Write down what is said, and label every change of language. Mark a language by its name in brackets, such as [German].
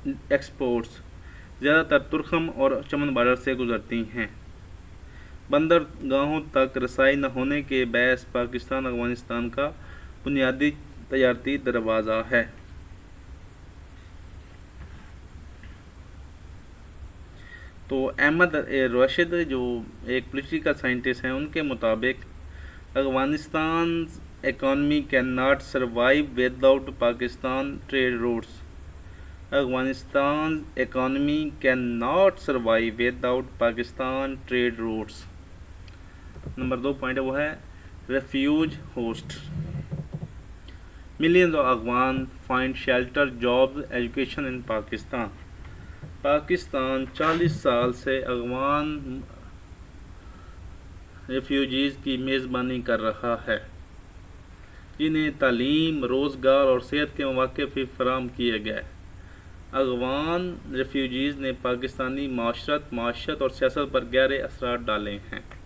[Urdu] Exports زیادہ تر ترکھم اور چمن بارڈر سے گزرتی ہیں۔ بندرگاہوں تک رسائی نہ ہونے کے باعث پاکستان افغانستان کا بنیادی تجارتی دروازہ ہے۔ تو احمد راشد جو ایک پولیٹیکل سائنٹسٹ ہیں، ان کے مطابق Afghanistan [English] economy cannot survive without Pakistan trade routes. Afghanistan economy cannot survive without Pakistan trade routes. [Urdu] Number 2 point ہے وہ ہے refuge host. [English] Millions of Afghan find shelter, jobs, education in Pakistan. [Urdu] پاکستان 40 سال سے افغان ریفیوجیز کی میزبانی کر رہا ہے، جنہیں تعلیم، روزگار اور صحت کے مواقع فراہم کیے گئے۔ افغان ریفیوجیز نے پاکستانی معاشرت اور سیاست پر گہرے اثرات ڈالے ہیں۔